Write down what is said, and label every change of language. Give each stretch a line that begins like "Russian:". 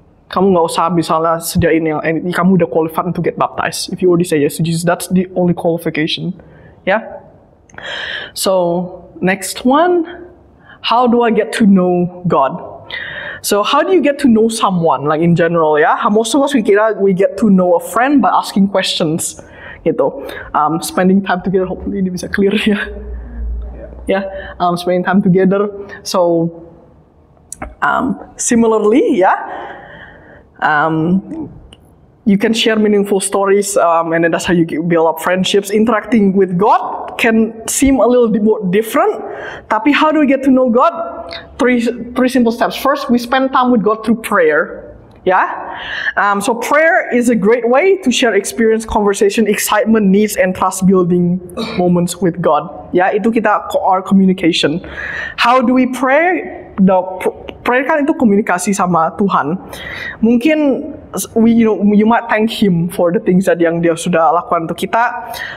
Indonesian: Kamu nggak usah misalnya sediain yang kamu udah
English: qualified to get baptized. If you already say yes to Jesus, that's the only qualification. Yeah. So next one, how do I get to know God? So how do you get to know someone, like in general, yeah? Most of us we get to know a friend by asking questions,
Indonesian: gitu.
English: Spending time together, hopefully
Indonesian: ini bisa clear ya.
English: Yeah, spending time together. So similarly, yeah, you can share meaningful stories, and then that's how you build up friendships. Interacting with God can seem a little bit more different.
Indonesian: Tapi
English: how do we get to know God? Three simple steps. First, we spend time with God through prayer. Yeah, so prayer is a great way to share experience, conversation, excitement, needs, and trust building moments with God. Ya,
Indonesian: itu kita
English: our communication. How do we pray?
Indonesian: Prayer kan itu komunikasi sama Tuhan. Mungkin
English: you might thank Him for the things that
Indonesian: yang Dia sudah lakukan untuk kita.